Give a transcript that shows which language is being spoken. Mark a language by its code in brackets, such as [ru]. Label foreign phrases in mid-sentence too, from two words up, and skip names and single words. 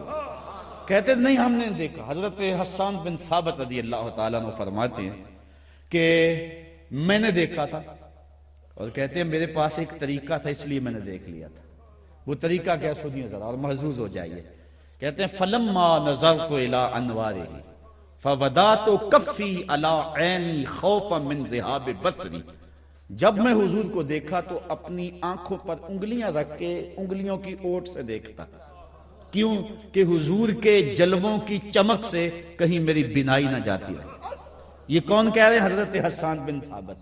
[ur] کہتے نہیں ہم نے دیکھا۔ حضرت حسان بن ثابت [ar] رضی اللہ تعالیٰ عنہ [ur] فرماتے ہیں کہ میں نے دیکھا تھا، اور کہتے ہیں میرے پاس ایک طریقہ تھا اس لیے میں نے دیکھ لیا تھا۔ وہ طریقہ کیا سنیے ذرا اور محظوظ ہو جائیے۔ کہتے ہیں [ar] فلما نظرت الی انوارہ فودعت کفی علی عینی خوفا من ذہاب بصری، [ur] جب میں حضور کو دیکھا تو اپنی آنکھوں پر انگلیاں رکھ کے انگلیوں کی اوٹ سے دیکھتا۔ کیوں کہ حضور کے جلووں کی چمک سے کہیں میری بینائی نہ جاتی رہے۔ یہ کون کہہ رہے ہیں؟ حضرت حسان بن ثابت۔